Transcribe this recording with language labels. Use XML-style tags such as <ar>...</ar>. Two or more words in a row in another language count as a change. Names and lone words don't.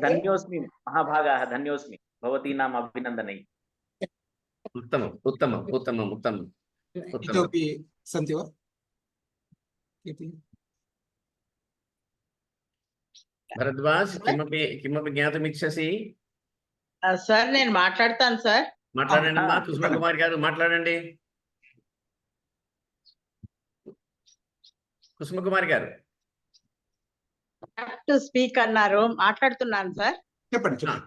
<sa>धन्योऽस्मि महाभागाः, धन्योऽस्मि भवतीनाम् अभिनन्दनैः। उत्तमम् उत्तमम् उत्तमम् उत्तमम्। इतोपि सन्ति वा? భరద్వాజ్ किमपि ज्ञातुमिच्छसि?</sa> <te>సార్ నేను మాట్లాడతాను సార్. మాట్లాడండి అమ్మా, కుసుమ కుమార్ గారు మాట్లాడండి. కుసుమ కుమార్ గారు</te> <en>to speak</en> <te>అన్నారు, మాట్లాడుతున్నాను సార్. చెప్పండి.</te>